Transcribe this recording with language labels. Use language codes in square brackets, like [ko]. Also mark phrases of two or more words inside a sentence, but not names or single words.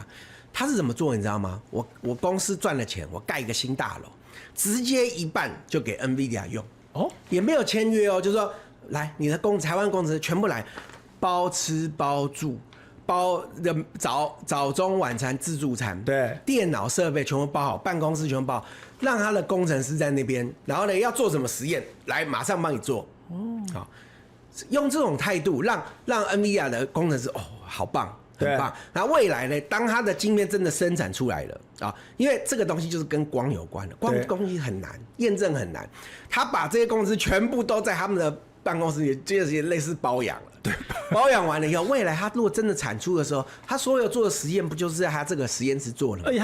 [zh] 他是怎麼做你知道嗎？我公司賺了錢，我蓋一個新大樓，直接一半就給 NVIDIA 用，也沒有簽約哦，就是說來你的台灣公司全部來，包吃包住。包的早中晚餐自助餐，对，電腦設備全部包好，辦公室全部包好，讓他的工程師在那邊，然後呢要做什麼實驗，來馬上幫你做。好，用這種態度讓 NVIDIA 的工程師好棒，很棒。然後未來呢，當他的晶片真的生產出來了啊，因為這個東西就是跟光有關的，光東西很難驗證很難，他把這些工程師全部都在他們的辦公室裡，就是類似包養了。对，保養完了以後，未來他如果真的產出的時候，他所有做的實驗不就是在他這個實驗室做了嗎？